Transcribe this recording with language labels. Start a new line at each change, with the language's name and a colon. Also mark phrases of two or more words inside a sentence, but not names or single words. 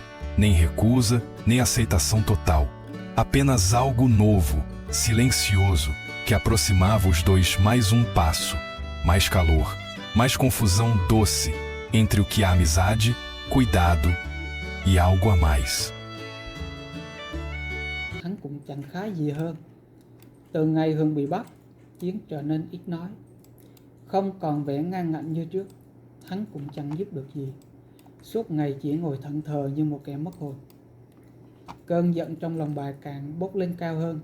Portuguese: Nem recusa, nem aceitação total. Apenas algo novo, silencioso, que aproximava os dois mais um passo. Mais calor, mais confusão doce, entre o que há amizade, cuidado e algo a mais.
Vietnamese: Hắn cũng chẳng khá gì hơn. Từ ngày Hương bị bắt, Chiến trở nên ít nói. Không còn vẻ ngang ngạnh như trước, hắn cũng chẳng giúp được gì. Suốt ngày chỉ ngồi thẫn thờ như một kẻ mất hồn. Cơn giận trong lòng bà càng bốc lên cao hơn.